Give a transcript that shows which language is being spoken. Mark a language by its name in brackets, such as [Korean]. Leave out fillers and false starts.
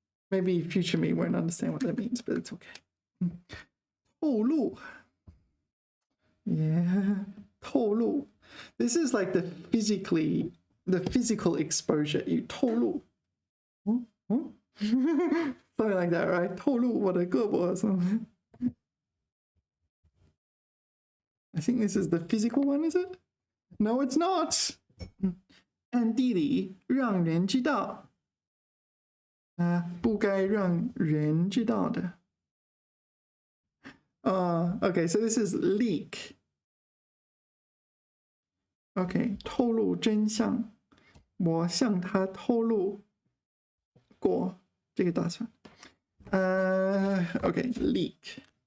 [English] Maybe future me won't understand what that means, but it's okay. 透露 Yeah, 透露 This is like the physical exposure. You 透露 Something like that, right? [Chinese] 透露我的胳膊 [English] or something. I think this is the physical one, is it? No, it's not. [Chinese] 暗地里让人知道不该让人知道的 [English] Okay, so this is leak. [Chinese] Okay, 透露真相我向他透露过这个打算 [English] Okay, leak.